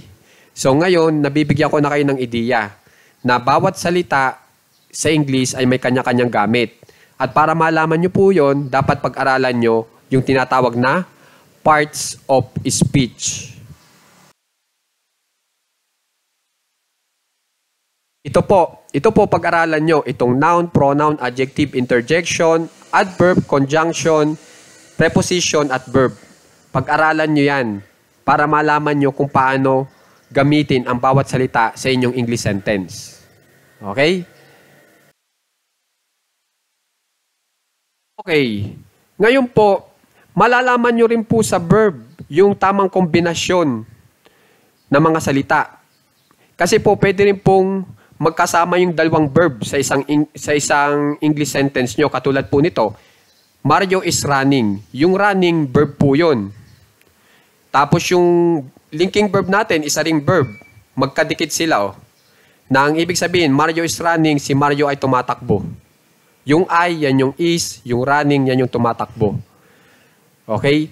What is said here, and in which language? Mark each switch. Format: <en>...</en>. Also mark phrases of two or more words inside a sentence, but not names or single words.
<tl>So ngayon, nabibigyan ko na kayo ng ideya na bawat salita sa English ay may kanya-kanyang gamit. At para malaman nyo po yun, dapat pag-aralan nyo yung tinatawag na</tl> <en>parts of speech.</en> <tl>Ito po pag-aralan nyo, itong</tl> <en>noun, pronoun, adjective, interjection, adverb, conjunction, preposition,</en> <tl>at verb. Pag-aralan nyo yan para malaman nyo kung paano gamitin ang bawat salita sa inyong</tl> <en>English sentence. Okay? Okay.</en> <tl>Ngayon po, malalaman nyo rin po sa verb yung tamang kombinasyon ng mga salita. Kasi po, pwede rin pong magkasama yung dalawang verb sa isang</tl> <en>English sentence</en> <tl>nyo. Katulad po nito,</tl> <en>Mario is running.</en> <tl>Yung running, verb po yun. Tapos yung</tl> <en>linking verb</en> <tl>natin, isa ring verb. Magkadikit sila. Na ang ibig sabihin,</tl> <en>Mario is running,</en> <tl>si Mario ay tumatakbo. Yung I, yan yung is. Yung running, yan yung tumatakbo. Okay?</tl>